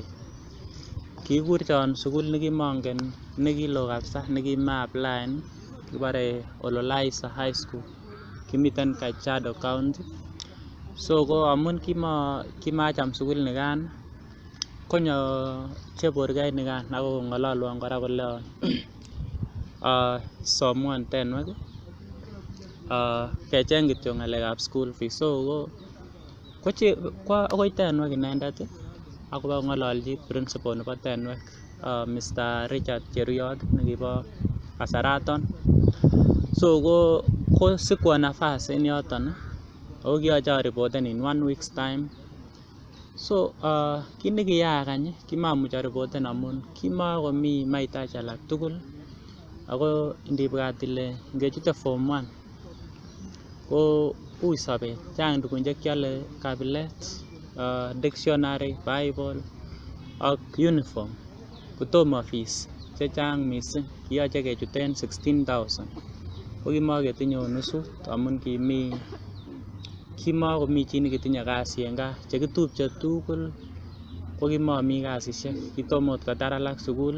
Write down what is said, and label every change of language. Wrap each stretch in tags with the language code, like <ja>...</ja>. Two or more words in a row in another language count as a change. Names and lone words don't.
<kln>Kikikurchon sukul nekimongen nekiloo kabisa nekimaaplaen, kibore Ololaisa High School, kimiten Kajiado County. So ko amun kimacham sukul nikan konyo Chepkorgei nikan akong'ololwon kora koleon somwon Tenwek kecheng kityo ng'alekab</kln> <en>school fees.</en> <kln>So ko akoi Tenwek inendet akobakong'ololchi principal nebo Tenwek Mr. Richard Cheruyot nekibo kasaraton. So kosikwo nafas en yoton ako kiyoche aripoten</kln> <en>in 1 week's time.</en> <kln>So kit nekiyaak any kimamuch aripoten amun kimakomi mahitaji alak tugul, ako ndibwat ile ngechute form 1 ko ui sobet, chang tugun chekiole kabilet, dictionary, bible ak uniform, kotomo fees chechang mising, kiyoche kechuten 16,000 ko kimaketinye nusu amun kimakomi chi nekitinye kasi en gaa, chekitupche tugul ko kimami kasisiek, kitomo ot kotar alak sukul.</kln>